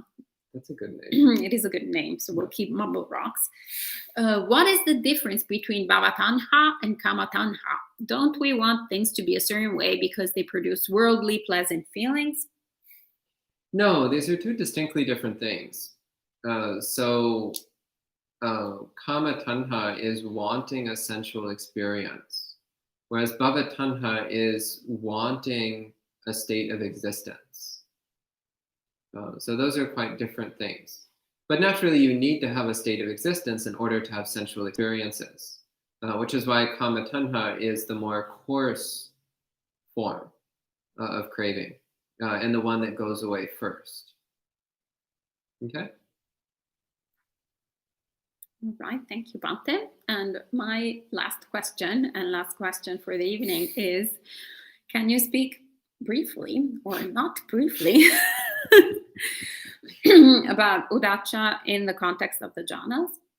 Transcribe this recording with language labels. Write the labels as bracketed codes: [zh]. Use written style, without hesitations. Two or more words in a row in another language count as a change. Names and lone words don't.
[en] That's a good name. It is a good name, so we'll keep Mumble Rocks. What is the difference between Bhavatanha and Kamatanha? Don't we want things to be a certain way because they produce worldly pleasant feelings? No, these are two distinctly different things. [pi] Kama tanha [en] is wanting a sensual experience, whereas [pi] bhava tanha [en] is wanting a state of existence. So those are quite different things. But naturally, you need to have a state of existence in order to have sensual experiences, which is why [pi] kama tanha [en] is the more coarse form of craving and the one that goes away first. Okay? All right, thank you, Bante. And my last question for the evening is, can you speak briefly or not briefly about Udacha in the context of the jhanas?